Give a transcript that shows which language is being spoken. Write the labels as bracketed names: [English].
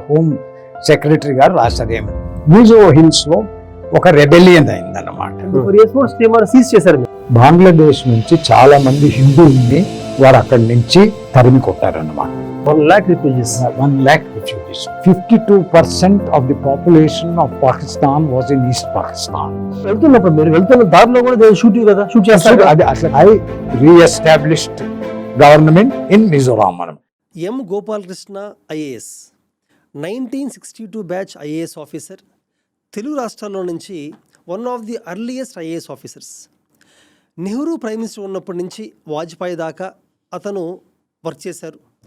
[Telugu] Home secretary గారు రాశారు ఏమి మిజో హిల్స్ లో ఒక రెబెలియన్ అయిందన్నమాట. సీజ్ చేశారు మీరు. బంగ్లాదేశ్ నుంచి చాలా మంది హిందువుల్ని వారు అక్కడి నుంచి తరిమి కొట్టారన్నమాట. [English] 1 lakh refugees. 1 lakh refugees. 52% of the population of Pakistan was in East Pakistan. [Telugu] వెళ్తున్నప్పుడు మీరు వెళ్తున్న దారిలో కూడా షూట్ కదా, షూట్ చేస్తారు. అది అసలు [English] I re-established government in Mizoram. [Telugu] M Gopalakrishna IAS 1962 batch IAS officer, Telugu రాష్ట్రాల్లో నుంచి [English] One of the earliest IAS officers. [Telugu] Nehru prime minister ఉన్నప్పటి నుంచి వాజ్పేయి దాకా అతను వర్క్ చేశారు.